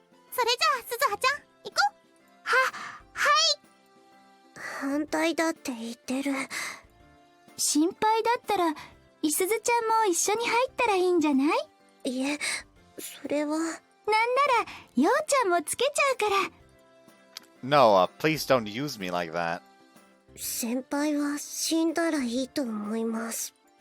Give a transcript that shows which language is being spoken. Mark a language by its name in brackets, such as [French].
[Japanese] それじゃあすずはちゃん行こう。はい。反対だって言ってる。心配だったらいすずちゃんも一緒に入ったらいいんじゃない？いえ、それは。なんならようちゃんもつけちゃうから。 [English] No, please don't use me like that. [Japanese] 先輩は死んだらいいと思います。